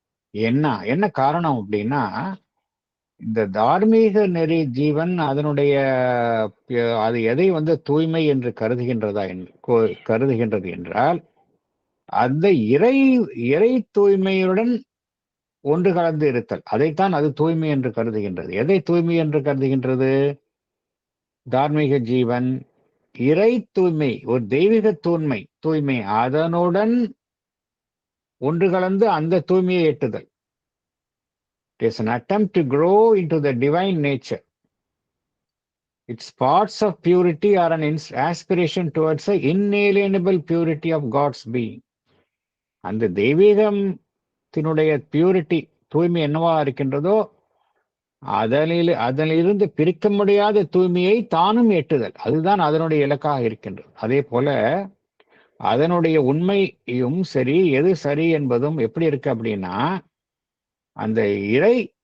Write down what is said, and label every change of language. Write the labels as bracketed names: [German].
[Tamil] என்ன காரணம் அப்படின்னா, இந்த தார்மீக நெறி ஜீவன் அதனுடைய அது எதை வந்து தூய்மை என்று கருதுகின்றது என்றால் அந்த இறை தூய்மையுடன் ஒன்று கலந்து இருத்தல். அதைத்தான் அது தூய்மை என்று கருதுகின்றது. எதை தூய்மை என்று கருதுகின்றது? தார்மீக ஜீவன் இறை தூய்மை, ஒரு தெய்வீக தூய்மை அதனுடன் ஒன்று கலந்து அந்த தூய்மையை எட்டுதல். [English] It is an attempt to grow into the divine nature. Its parts of purity are an aspiration towards the inalienable purity of God's being. [Tamil] அந்த தெய்வீகத்தினுடைய பியூரிட்டி, தூய்மை என்னவா இருக்கின்றதோ அதனிலிருந்து பிரிக்க முடியாத தூய்மையை தானும் எட்டுதல், அதுதான் அதனுடைய இலக்காக இருக்கின்றது. அதே போல அதனுடைய உண்மையும் சரி, எது சரி என்பதும் எப்படி இருக்கு அப்படின்னா, அந்த இறை